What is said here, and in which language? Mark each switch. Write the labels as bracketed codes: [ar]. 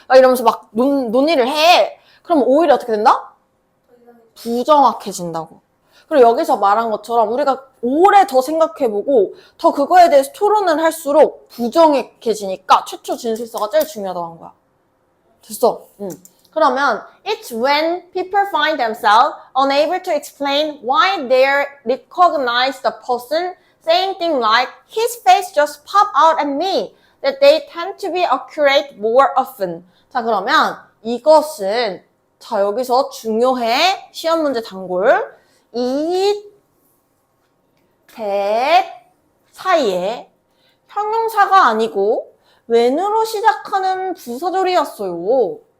[ko] 막 이러면서 막 논의를 해. 그럼 오히려 어떻게 된다? 부정확해진다고. 그리고 여기서 말한 것처럼 우리가 오래 더 생각해보고 더 그거에 대해서 토론을 할수록 부정확해지니까 최초 진술서가 제일 중요하다고 한 거야. 됐어? 응. [en] 그러면 it's when people find themselves unable to explain why they recognize the person saying things like his face just popped out at me that they tend to be accurate more often. [ko] 자, 그러면 이것은 자, 여기서 중요해. 시험 문제 단골. 이 that 사이에 형용사가 아니고 when으로 시작하는 부사절이었어요.